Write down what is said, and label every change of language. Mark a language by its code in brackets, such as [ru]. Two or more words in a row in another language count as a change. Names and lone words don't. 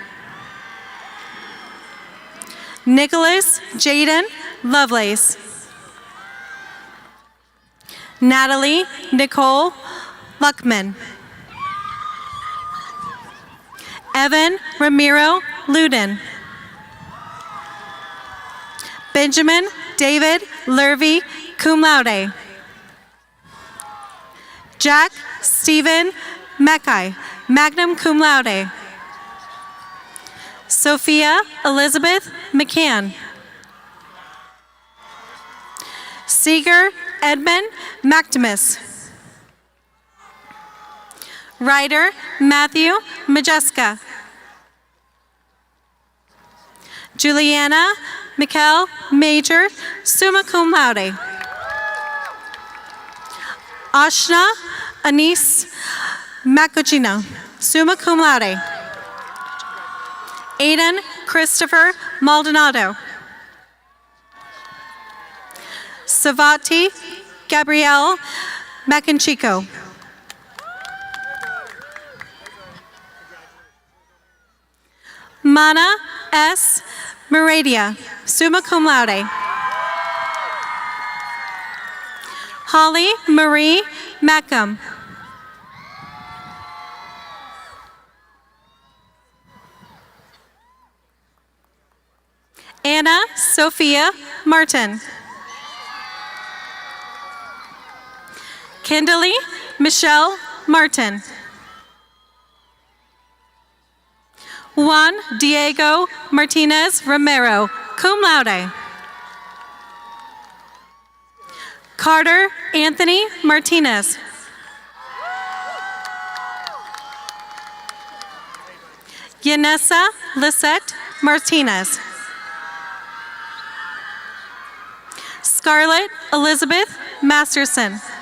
[en] Nicholas Jaden Lovelace. Natalie Nicole Luckman. Evan Ramiro Luden. Benjamin David Lurvy, [la] cum laude. [en] Jack Stephen Mackay, [la] magna cum laude. [en] Sophia Elizabeth McCann. Seeger Edmund Mactimus. Ryder Matthew Majeska. Juliana Mikkel Major, [la] summa cum laude. [en] Ashna Anise Macogino, [la] summa cum laude. [en] Aiden Christopher Maldonado. Savati Gabrielle Macanchico. Mana S. [la] Meradia, summa cum laude. [en] Holly Marie Mackham. Anna Sophia Martin. Kindley Michelle Martin. Juan Diego Martinez Romero, [la] cum laude. [en] Carter Anthony Martinez. Yanessa Lisette Martinez. Scarlett Elizabeth Masterson.